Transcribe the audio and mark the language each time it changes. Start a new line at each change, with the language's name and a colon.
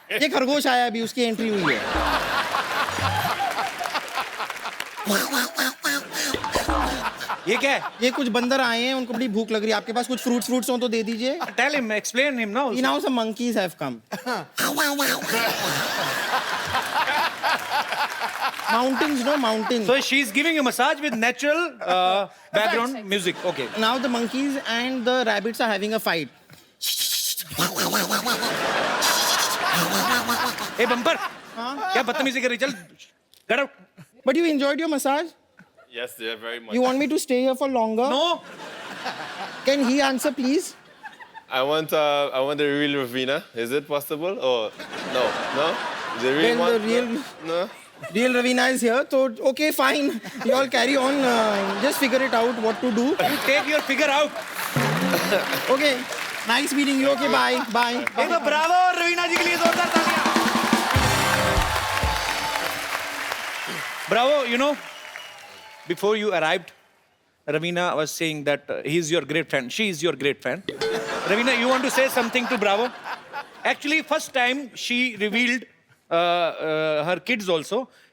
Hindi: ये खरगोश आया अभी उसकी एंट्री हुई है. ये क्या है? ये कुछ बंदर आए हैं उनको बड़ी भूख लग रही है. आपके पास कुछ फ्रूट्स हो तो दे दीजिए.
English: Tell him, explain him now. Now some monkeys have come. Mountains, no mountains. So she's giving you massage with natural background music. Okay. Now the monkeys and the rabbits are having a fight.
Hindi: Hey Bumper. क्या बदतमीजी कर रही? चल.
English: Get out. But you enjoyed your massage? Yes, yeah, very much. You want me to stay here for longer? No. Can he answer, please? I want the real Ravina. Is it possible? Or no? The real Well, one? the real- No. Real Ravina is here, so okay, fine. You all carry on. Just figure it out what to do. You take your figure out. Okay. Nice meeting you. Okay, bye. Bye.
Hindi: एक तो Bravo और रवीना जी के लिए जोरदार तालियां.
English: Bravo, you know, before you arrived, Ravina was saying that he's your great fan. She is your great fan. Ravina, you want to say something to Bravo? Actually, first time she revealed her kids also.